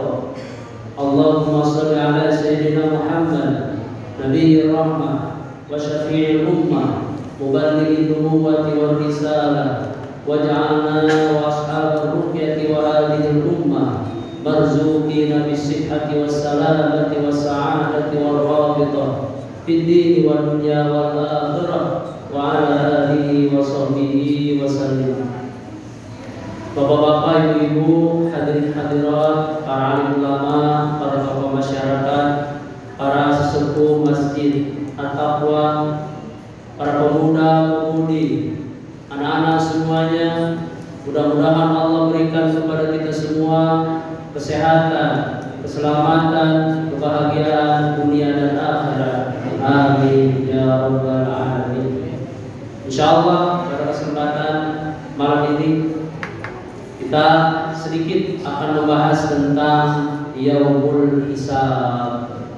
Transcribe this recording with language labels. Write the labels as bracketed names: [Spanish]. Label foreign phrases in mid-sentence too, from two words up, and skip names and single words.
[Arabic] اللهم صل على سيدنا محمد نبي الرحمة وشفيع الأمة مبلغ النبوة والرسالة واجعلنا وأصحاب الرقية وهذه الأمة مرزوقين بالصحة والسلامة والسعادة والرابطة في الدين والدنيا والآخرة وعلى آله وصحبه وسلم. [Indonesian] Bapak-bapak, ibu-ibu, hadirin hadirat, para alim ulama, para tokoh masyarakat, para sesepuh masjid At-Taqwa, para pemuda-pemudi, anak-anak semuanya, mudah-mudahan Allah berikan kepada kita semua kesehatan, keselamatan, kebahagiaan dunia dan akhirat. [Arabic] آمين يا رب العالمين. [Indonesian] Insyaallah pada kesempatan malam ini kita sedikit akan membahas tentang [Arabic] يوم الحساب.